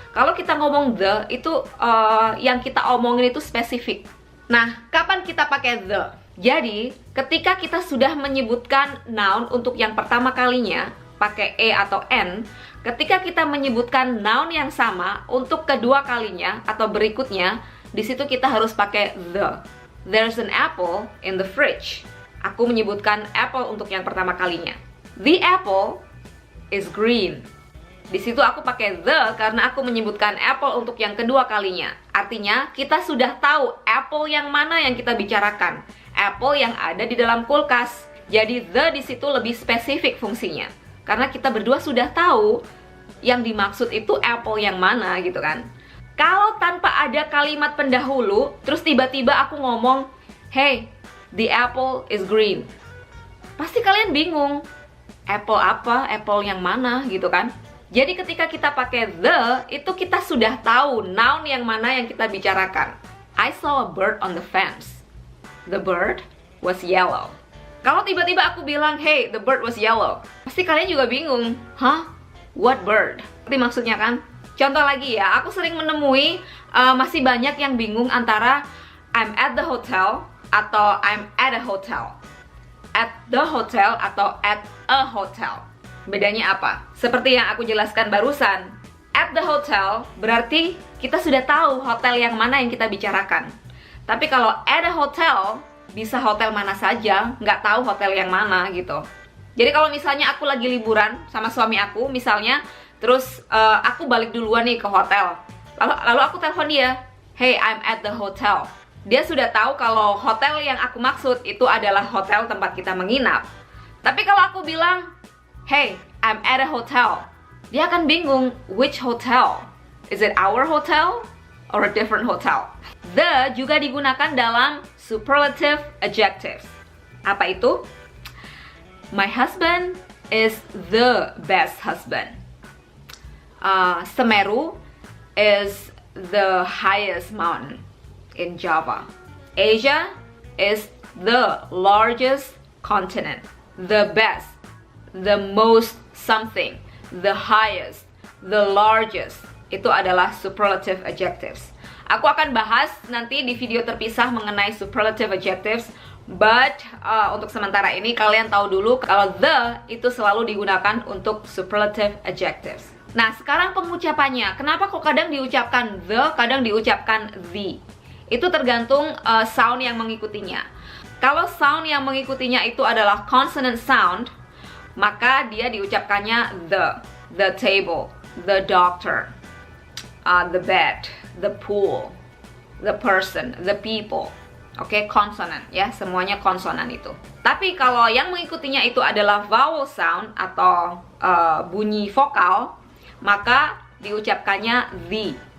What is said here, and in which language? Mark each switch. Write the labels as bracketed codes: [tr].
[id] Kalau kita ngomong the, itu yang kita omongin itu spesifik. Nah, kapan kita pakai the? Jadi, ketika kita sudah menyebutkan noun untuk yang pertama kalinya, pakai e atau n, ketika kita menyebutkan noun yang sama untuk kedua kalinya atau berikutnya, di situ kita harus pakai the. [en] There's an apple in the fridge. [id] Aku menyebutkan apple untuk yang pertama kalinya. [en] The apple is green. [id] Di situ aku pakai the karena aku menyebutkan apple untuk yang kedua kalinya. Artinya, kita sudah tahu apple yang mana yang kita bicarakan. Apple yang ada di dalam kulkas. Jadi the di situ lebih spesifik fungsinya. Karena kita berdua sudah tahu yang dimaksud itu apple yang mana gitu kan. Kalau tanpa ada kalimat pendahulu, terus tiba-tiba aku ngomong, [en] "Hey, the apple is green." [id] Pasti kalian bingung. Apple apa? Apple yang mana gitu kan? Jadi ketika kita pakai the, itu kita sudah tahu noun yang mana yang kita bicarakan. [en] I saw a bird on the fence. The bird was yellow. [id] Kalau tiba-tiba aku bilang, [en] "Hey, the bird was yellow," [id] pasti kalian juga bingung. Hah? [en] What bird? [id] Itu maksudnya kan? Contoh lagi ya, aku sering menemui masih banyak yang bingung antara [en] I'm at the hotel [id] atau [en] I'm at a hotel. At the hotel atau at a hotel. [id] Bedanya apa? Seperti yang aku jelaskan barusan, at the hotel berarti kita sudah tahu hotel yang mana yang kita bicarakan. Tapi kalau at a hotel, bisa hotel mana saja, nggak tahu hotel yang mana gitu. Jadi kalau misalnya aku lagi liburan sama suami aku, misalnya, terus aku balik duluan nih ke hotel. Lalu aku telepon dia, [en] "Hey, I'm at the hotel." [id] Dia sudah tahu kalau hotel yang aku maksud itu adalah hotel tempat kita menginap. Tapi kalau aku bilang, [en] "Hey, I'm at a hotel," [id] dia akan bingung, [en] which hotel? Is it our hotel or a different hotel? The [id] juga digunakan dalam [en] superlative adjectives. [id] Apa itu? [en] My husband is the best husband. Semeru is the highest mountain in Java. Asia is the largest continent. The best, the most something, the highest, the largest. [id] Itu adalah superlative adjectives. Aku akan bahas nanti di video terpisah mengenai superlative adjectives. But untuk sementara ini kalian tahu dulu kalau the itu selalu digunakan untuk superlative adjectives. Nah, sekarang pengucapannya. Kenapa kok kadang diucapkan the, kadang diucapkan the? Itu tergantung sound yang mengikutinya. Kalau sound yang mengikutinya itu adalah consonant sound, maka dia diucapkannya the. [en] The table, the doctor, the bed, the pool, the person, the people. [id] Oke, konsonan ya, semuanya konsonan itu. Tapi kalau yang mengikutinya itu adalah vowel sound atau bunyi vokal, maka diucapkannya the.